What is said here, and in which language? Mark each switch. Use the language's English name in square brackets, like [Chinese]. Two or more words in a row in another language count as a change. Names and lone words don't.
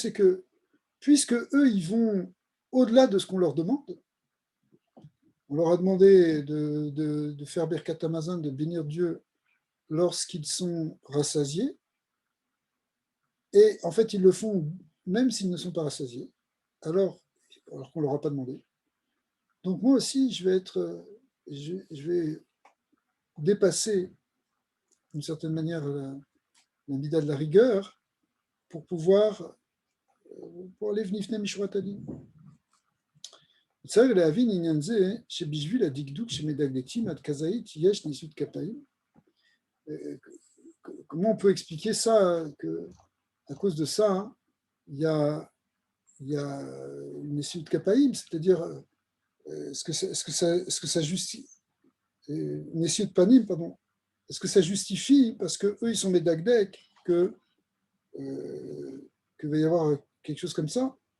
[French] C'est que, puisque eux, ils vont au-delà de ce qu'on leur demande, on leur a demandé de faire Birkat Hamazon, de bénir Dieu lorsqu'ils sont rassasiés, et en fait, ils le font même s'ils ne sont pas rassasiés, alors qu'on ne leur a pas demandé. Donc moi aussi, je vais dépasser d'une certaine manière la mida de la rigueur pour pouvoir aller [Hebrew] ולפנים משורת הדין. צריך להבין עניין זה שבשביל הדקדוק שמדקדקים עד כזית יש ניסות כפיים. [French] Comment on peut expliquer ça que à cause de ça, il y a une issue de Kapaïm, c'est-à-dire est-ce que ça justifie une issue de Panim, pardon, est-ce que ça justifie, parce que eux ils sont médagdek, que va y avoir quelque chose comme ça?